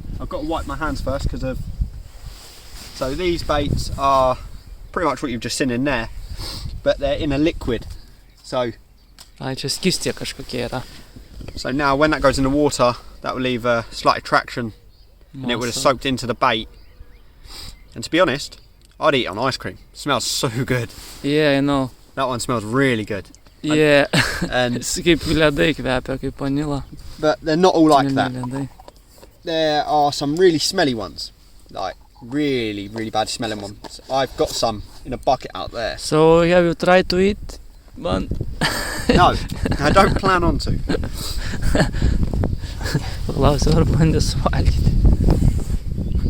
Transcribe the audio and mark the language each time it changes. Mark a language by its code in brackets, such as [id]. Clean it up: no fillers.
[en] I've got to wipe my hands first because of... So these baits are pretty much what you've just seen in there, but they're in a liquid. So [lt] Čia skystė kažkokie yra. [en] So now when that goes in the water, that will leave a slight attraction and it would have soaked into the bait. And to be honest, I'd eat it on ice cream. It smells so good. Yeah, I know. That one smells really good. Yeah. And [lt] Kaip ledai kvepia, kaip vanila. [en] but they're not all like that. There are some really smelly ones, like really, really bad smelling ones. I've got some in a bucket out there. So have you tried to eat one? No, I don't plan on to. [lt] Paklausiu, ar bandė suvalgyti.